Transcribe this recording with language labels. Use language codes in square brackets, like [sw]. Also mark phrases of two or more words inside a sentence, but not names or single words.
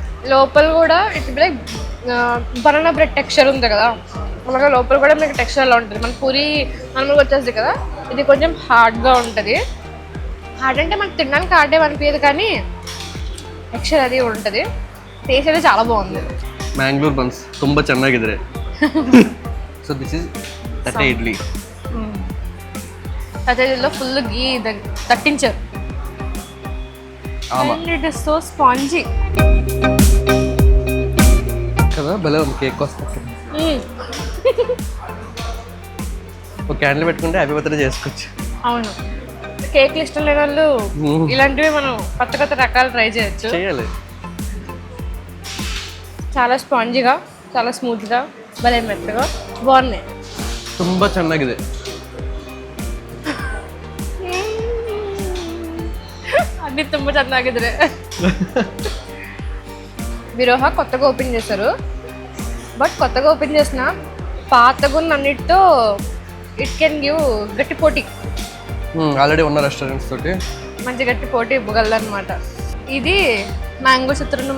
[te] లోపల కూడా [en] it like banana bread texture [te] ఉంది కదా, అలాగే లోపల కూడా మీకు టెక్స్చర్ అలా ఉంటుంది. మన పూరి నార్మల్గా వచ్చేస్తుంది కదా, ఇది కొంచెం హార్డ్గా ఉంటుంది. హార్డ్ అంటే మనకు తినడానికి హార్డ్ ఏమనిపించదు, కానీ టెక్స్చర్ అది ఉంటుంది. టేస్ట్ అయితే చాలా బాగుంది. [kn] ಮ್ಯಾಂಗ್ಳೂರ್ ಬನ್ಸ್ ತುಂಬ ಚೆನ್ನಾಗಿದ್ರೆ. [en] so this is [kn] ತಟ್ಟೆ ಇಡ್ಲಿ. [te] తట్టె ఇడ్లీలో [en] full ghee [te] తట్టించారు. [en] and it is so spongy [te] కదా, భలే ఉంది. కేక్ వస్తుంది. ఒక క్యాండిల్ పెట్టుకుంటే [en] happy birthday [te] చేసుకోవచ్చు. అవును, కేక్లు ఇష్టం లేని వాళ్ళు ఇలాంటివి మనం కొత్త కొత్త రకాలు ట్రై చేయొచ్చు. చేయాలి. చాలా స్పాంజీగా, చాలా స్మూత్గా, భలే మెత్తగా బాగున్నాయి. [kn] ತುಂಬ ಚೆನ್ನಾಗಿದೆ. అన్ని ತುಂಬ ಚೆನ್ನಾಗಿದ್ರೆ. [te] విరోహ కొత్తగా ఓపెన్ చేశారు, బట్ కొత్తగా ఓపెన్ చేసిన పాతగా అన్నిటితో [en] it can give [te] గట్టి పోటీ. ఆల్రెడీ ఉన్న రెస్టారెంట్స్ తోటి మంచి గట్టి పోటీ ఇవ్వగలరు అనమాట. ఇది మ్యాంగో చిత్రాన్నం.